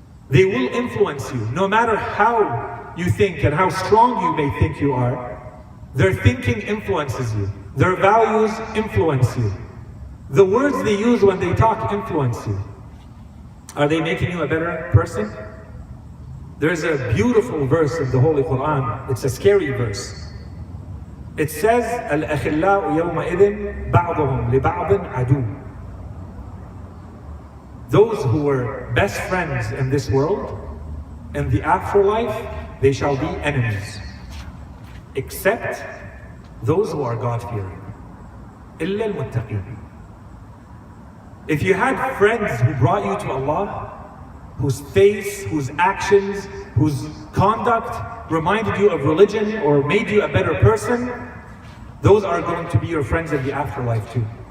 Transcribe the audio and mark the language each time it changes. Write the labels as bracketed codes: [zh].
[en] They will influence you, no matter how you think and how strong you may think you are. Their thinking influences you. Their values influence you. The words they use when they talk influence you. Are they making you a better person? There's a beautiful verse in the Holy Quran. It's a scary verse. It says, [ar] الْأَخِلَّاءُ يَوْمَئِذٍ بَعْضُهُمْ لِبَعْضٍ عَدُوٌّ. [en] Those who were best friends in this world, in the afterlife, they shall be enemies. Except those who are God-fearing. [ar] إِلَّا الْمُتَّقِينَ. [en] If you had friends who brought you to Allah, whose face, whose actions, whose conduct reminded you of religion or made you a better person, those are going to be your friends in the afterlife too.